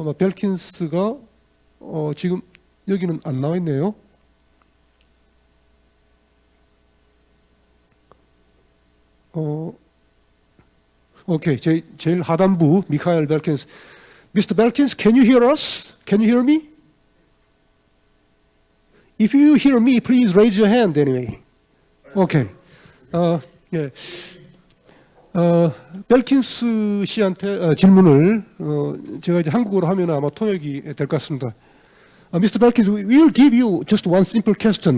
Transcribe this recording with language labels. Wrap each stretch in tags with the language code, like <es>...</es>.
<ko>아마 벨킨스가 지금 여기는 안 나와 있네요. 오케이. 제일 하단부 미카엘 벨킨스.</ko> <en>Mr. Belkins, can you hear us? Can you hear me? If you hear me, please raise your hand anyway. Okay.</en> <ko>예. 벨킨스 씨한테 질문을 제가 이제 한국어로 하면 아마 통역이 될 것 같습니다.</ko> <en>Mr. Belkins, we will give you just one simple question.</en>